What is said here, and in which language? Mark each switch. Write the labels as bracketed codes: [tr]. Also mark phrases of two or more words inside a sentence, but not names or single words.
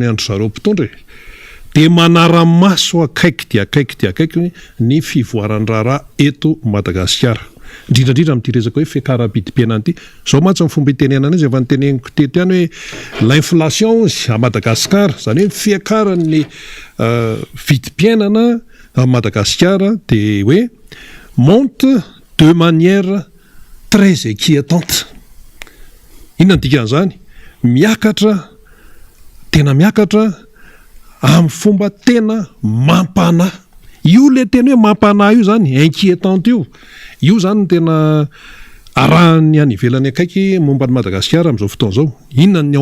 [mg] andro zareo mpitondra de manara-maso akaiky ny fivoaran-draharaha eto Madagasikara indrindrandrindra amin'ity resaka hoe fiakaram-pidi-piainana ity zao mantsy ny fomba itenenana izy efa nyteneniko tety ihany hoe [fr] l'inflation à [mg] Madagasikara zany hoe fiakaran'ny vidim-piainana à Madagasikara de hoe [fr] monte de manière très inquiétante [mg] inona ny dikan'izany tena miakatra amin'ny fomba tena mampanahy io le tena hoe mampanahy io zany inquiétante io zany tena arahany any ivelany akaiky momba ny Madagasikara amin'izao fotoana zao inona ny ao